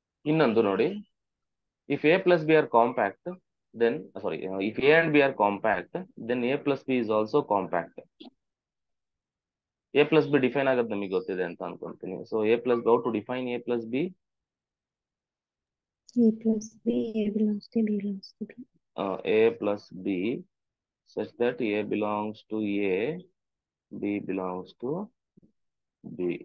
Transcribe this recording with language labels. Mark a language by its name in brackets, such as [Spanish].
[Kannada] ಇನ್ನೊಂದು ನೋಡಿ, [English] If A plus B are compact then if A and B are compact, then A plus B is also compact. [Kannada] A plus B define ಆಗೋದು ನಮಗೆ ಗೊತ್ತಿದೆ ಅಂತ ಅನ್ಕೊಂತೀನಿ. [English] So A plus how to define A plus B? A plus B, A belongs to B belongs to B. A plus B such that A belongs to A, B belongs to B.